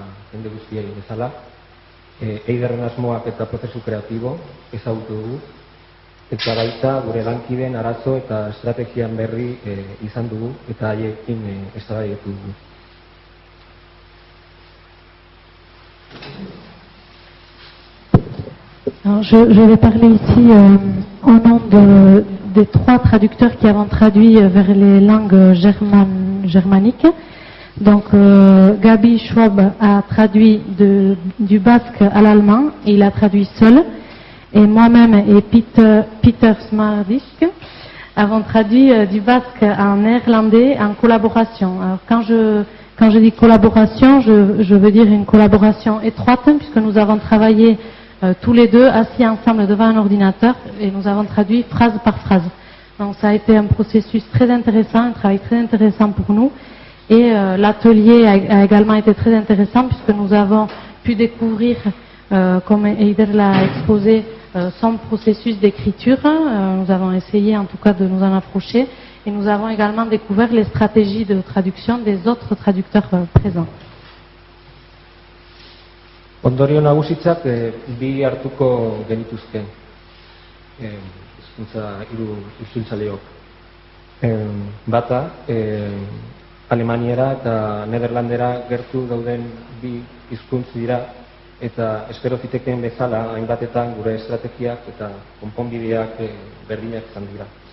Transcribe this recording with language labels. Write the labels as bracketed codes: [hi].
[eu] Jende guztiei bezala, Eiderren asmoak eta prozesu kreatibo ezagutu dugu, eta baita gure lankideen arazo eta estrategian berri izan dugu, eta haiekin eztabaidatu dugu. [fr] Je vais parler ici au nom des trois traducteurs qui avons traduit vers les langues germaniques. Donc Gabi Schwab a traduit du basque à l'allemand et il a traduit seul. et moi-même et Peter Smardisk avons traduit du basque en néerlandais en collaboration. Alors quand je dis collaboration, je veux dire une collaboration étroite, puisque nous avons travaillé tous les deux assis ensemble devant un ordinateur et nous avons traduit phrase par phrase. Donc ça a été un processus très intéressant, un travail très intéressant pour nous. Et l'atelier a également été très intéressant puisque nous avons pu découvrir, comme Eider l'a exposé, son processus d'écriture. Nous avons essayé en tout cas de nous en approcher et nous avons également découvert les stratégies de traduction des autres traducteurs présents. [eu] Ondorio nagusitzak bi hartuko genituzke hizkuntza hiru itzultzaileok. Bata alemaniera eta nederlandera gertu dauden bi hizkuntz dira eta espero zitekeen bezala hainbatetan gure estrategiak eta konponbideak berdinak izan dira.